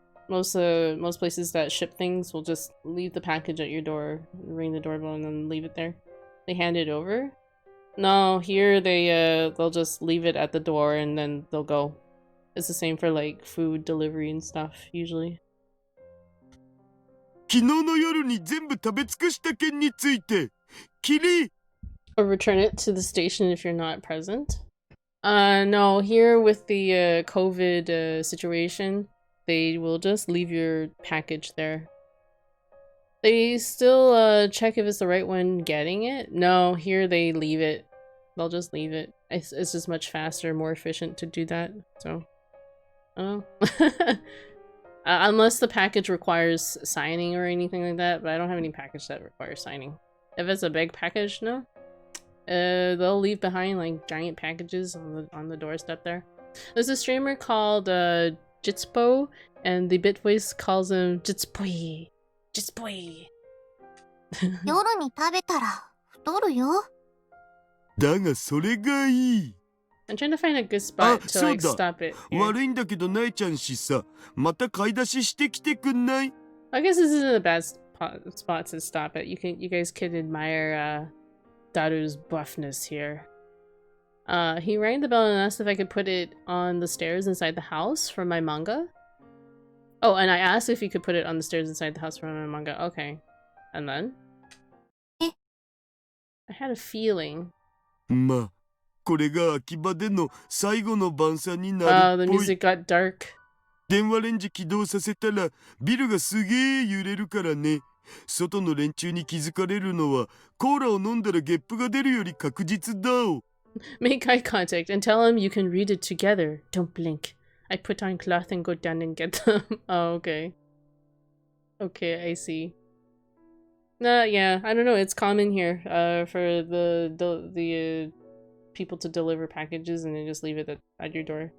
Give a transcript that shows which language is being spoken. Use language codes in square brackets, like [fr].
[en] Most places that ship things will just leave the package at your door, ring the doorbell, and then leave it there. They hand it over. No, here they'll just leave it at the door and then they'll go. It's the same for like food delivery and stuff usually. [ja] 昨日の夜に全部食べ尽くした件について、キリ。 [en] Or return it to the station if you're not present. No, here with the COVID situation, they will just leave your package there. They still check if it's the right one getting it. No, here they leave it. They'll just leave it. It's just much faster, more efficient to do that. So, oh. Unless the package requires signing or anything like that, but I don't have any package that requires signing. If it's a big package, no. they'll leave behind like giant packages on the doorstep there. There's a streamer called Jitspo, and the Bit Voice calls him Jitspoi. Jitspoi. [ja] 夜に食べたら太るよ。だがそれがいい。 [en] I'm trying to find a good spot to like [ja] そうだ。 [en] stop it. Here. [ja] 悪いんだけどなえちゃんしさ、また買い出ししてきてくんない？ [en] I guess this isn't a bad spot to stop it. You guys could admire Daru's buffness here. He rang the bell and asked if I could put it on the stairs inside the house for my manga. Oh, and I asked if he could put it on the stairs inside the house for my manga. Okay. And then? I had a feeling. [ja] まあ、これが秋葉での最後の晩餐になるっ [en] The [ja] ぽい。 [en] music got dark. [ja] 電話レンジ起動させたらビルがすげえ揺れるからね。外の連中に気づかれるのはコーラを飲んだらゲップが出るより確実だお。 [en] Make eye contact and tell him you can read it together. Don't blink. I put on cloth and go down and get them. Oh, okay. Okay, I see. Yeah, I don't know. It's common here for the people to deliver packages and then just leave it at your door.